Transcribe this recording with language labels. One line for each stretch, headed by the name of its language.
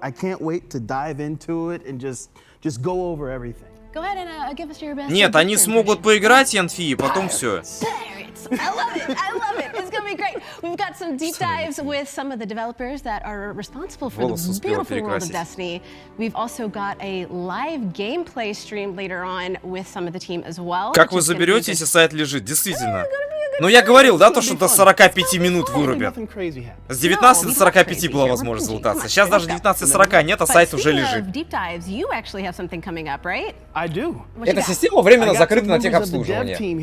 English: I can't wait to dive into it and just go over everything. Go ahead and give us your best.
Russian: Нет, они смогут поиграть, Янфи, и потом все.
English: gonna be great. We've got some deep dives with some of the developers that are responsible for the beautiful world of Destiny. We've also got a live gameplay stream later on with some of the team as well.
Russian: Как вы заберете, если сайт лежит? Действительно. Ну, я говорил, да, то, что до 45 минут вырубят. С 19 до 45 была возможность залутаться. Сейчас даже 19:40 нет, а сайт уже лежит. Эта система временно закрыта на техобслуживание.